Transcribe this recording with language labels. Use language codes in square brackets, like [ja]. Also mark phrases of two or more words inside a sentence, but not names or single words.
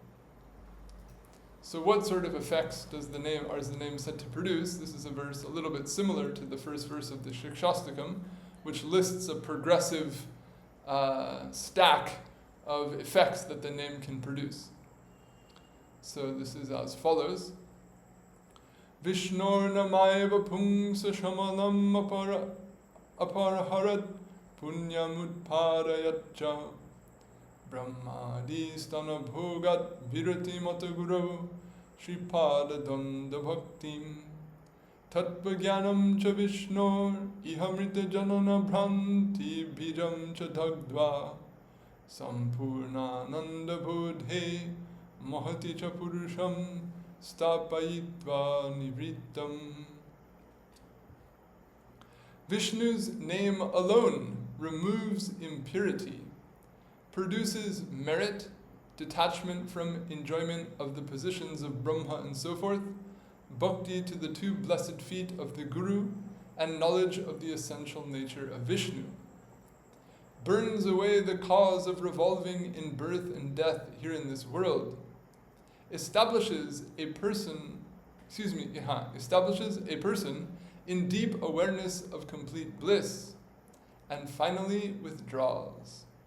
[en] So what sort of effects is the name said to produce? This is a verse a little bit similar to the first verse of the Shikshastakam, which lists a progressive stack of effects that the name can produce. So this is as follows. [sa] विष्णोर् नामैव पुंसः शमलम् अपहरत् पुण्यम् उत्पादयच् ब्रह्मादि-स्थान-भोगाद् विरतिम् अथ गुरोः श्री-पद-द्वन्द्व-भक्तिम् तत्त्व-ज्ञानं च विष्णोर् इह मृति-जनन-भ्रान्ति-बीजं च दग्ध्वा सम्पूर्णानन्द-बोधे महति च पुरुषम् स्थापयित्वा निवृत्तम्. [en] Vishnu's name alone removes impurity, produces merit, detachment from enjoyment of the positions of Brahma and so forth, bhakti to the two blessed feet of the Guru, and knowledge of the essential nature of Vishnu, burns away the cause of revolving in birth and death here in this world, establishes a person in deep awareness of complete bliss, and finally withdraws.